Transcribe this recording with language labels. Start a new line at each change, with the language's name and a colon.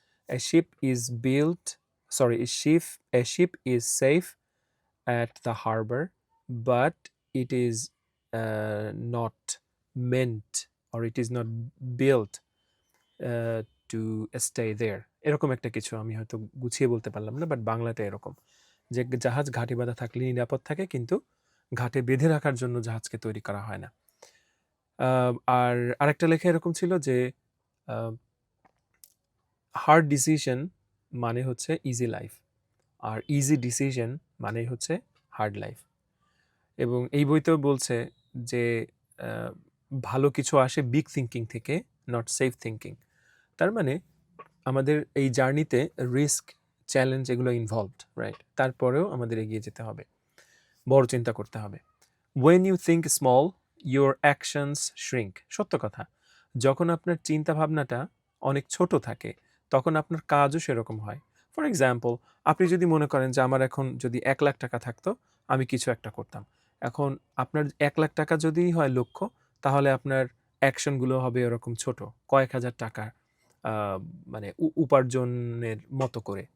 English: A ship is built, sorry, a ship is safe at the harbor, but it is not meant, or it is not built to stay there.
Bangla: এরকম একটা কিছু, আমি হয়তো গুছিয়ে বলতে পারলাম না, বাট বাংলাটা এরকম যে জাহাজ ঘাটে বাঁধা থাকলে নিরাপদ থাকে, কিন্তু ঘাটে বেঁধে রাখার জন্য জাহাজকে তৈরি করা হয় না। আর আরেকটা লেখা এরকম ছিল যে
English: hard decision মানে হচ্ছে easy life,
Bangla: আর
English: Easy decision মানে হচ্ছে hard life.
Bangla: এবং এই বইতেও বলছে যে ভালো কিছু আসে বিগ থিঙ্কিং থেকে,
English: Not safe thinking.
Bangla: তার মানে আমাদের এই জার্নিতে রিস্ক, চ্যালেঞ্জ এগুলো ইনভলভড, রাইট? তারপরেও আমাদের এগিয়ে যেতে হবে, বড় চিন্তা করতে হবে।
English: When you think small, your actions shrink.
Bangla: সত্য কথা। যখন আপনার চিন্তা ভাবনাটা অনেক ছোট থাকে, তখন আপনার কাজও সেরকম হয়। ফর এক্সাম্পল, আপনি যদি মনে করেন যে আমার এখন যদি ১,০০,০০০ টাকা থাকতো, আমি কিছু একটা করতাম। এখন আপনার ১,০০,০০০ টাকা যদিই হয় লক্ষ্য, তাহলে আপনার অ্যাকশনগুলো হবে এরকম ছোট, কয়েক হাজার টাকা মানে উপার্জনের মতো করে।